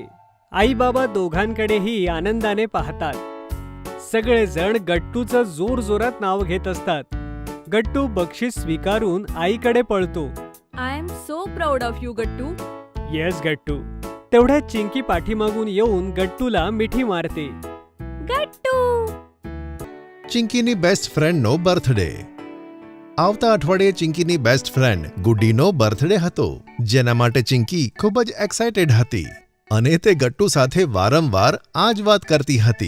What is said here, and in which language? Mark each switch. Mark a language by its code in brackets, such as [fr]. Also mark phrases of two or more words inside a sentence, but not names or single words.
[mr] आई बाबा दोघांकडेही आनंदाने पाहतात. सगळेजण गट्टूचं जोर जोरात नाव घेत असतात. गट्टू बक्षीस स्वीकारून आईकडे पळतो. [en] I am so proud of you Gattu. येस गट्टू. [mr] तेवढ्यात चिंकी पाठीमागून येऊन गट्टूला मिठी मारते. [gu] ગટ્ટુ. ચિંકીની [en] best friendનો [gu] બર્થડે. આવતા અઠવાડિયે ચિંકીની [en] best friend [gu] ગુડ્ડીનો બર્થડે હતો, જેના માટે ચિંકી ખૂબ જ એક્સાઇટેડ હતી અને તે ગટ્ટુ સાથે વારંવાર આ જ વાત કરતી હતી.